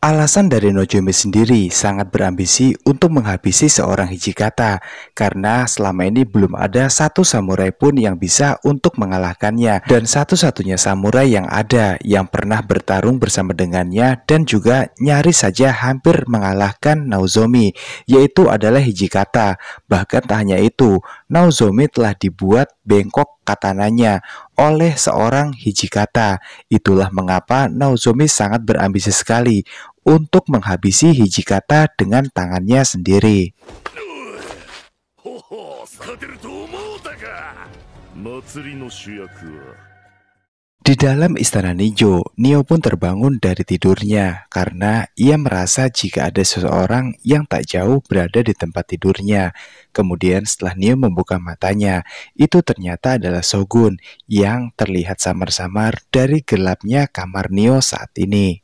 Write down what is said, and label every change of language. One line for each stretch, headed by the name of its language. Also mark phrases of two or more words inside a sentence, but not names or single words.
Indonesian: Alasan dari Nozomi sendiri sangat berambisi untuk menghabisi seorang Hijikata karena selama ini belum ada satu samurai pun yang bisa untuk mengalahkannya, dan satu-satunya samurai yang ada yang pernah bertarung bersama dengannya dan juga nyaris saja hampir mengalahkan Nozomi yaitu adalah Hijikata. Bahkan tak hanya itu, Nozomi telah dibuat bengkok katananya oleh seorang Hijikata. Itulah mengapa Nozomi sangat berambisi sekali untuk menghabisi Hijikata dengan tangannya sendiri.
Japanese: ほほう、勝てると思うたか。祭りの主役は
Indonesian: Di dalam istana Nijo, Nio pun terbangun dari tidurnya karena ia merasa jika ada seseorang yang tak jauh berada di tempat tidurnya. Kemudian setelah Nio membuka matanya, itu ternyata adalah Shogun yang terlihat samar-samar dari gelapnya kamar Nio saat ini.